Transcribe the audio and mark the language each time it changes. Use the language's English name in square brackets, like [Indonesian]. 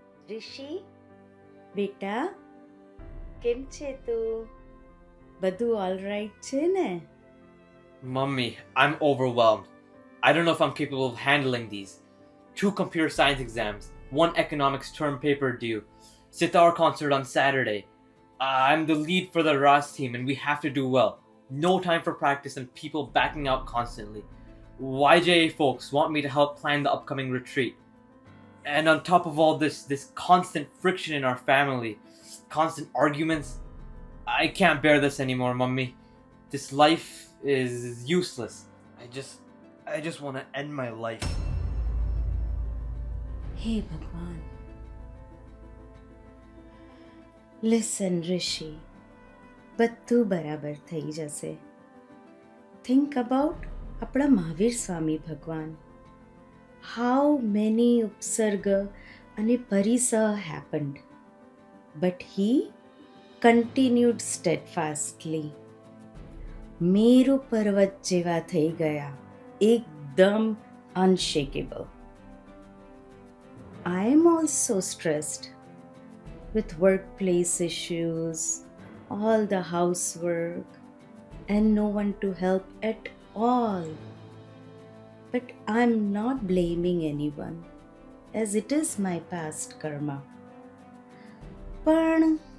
[Gujarati] ऋषि બેટા કેમ છે તું બધું ઓલરાઈટ છે ને? [English] Mummy, I'm overwhelmed. I don't know if I'm capable of handling these. 2 computer science exams, 1 economics term paper due, sitar concert on Saturday. I'm the lead for the RAS team and we have to do well. No time for practice and people backing out constantly. YJA folks want me to help plan the upcoming retreat. And on top of all this constant friction in our family, constant arguments. I can't bear this anymore, Mummy. This life is useless. I just want to end my life. [Gujarati] હે ભગવાન. [English] listen [Gujarati] ઋષિ, બધું બરાબર થઈ જશે. [English] think about [Gujarati] આપણા મહાવીર સ્વામી ભગવાન. [English] How many upsarga [Gujarati] અને [English] પરિસહ happened, but he continued steadfastly. [Gujarati] Meru પર્વત જેવા થઈ ગયા, એકદમ [English] unshakable. I am also stressed with workplace issues, all the housework, and no one to help at all. But I'm not blaming anyone, as it is my past karma. [Gujarati] પણ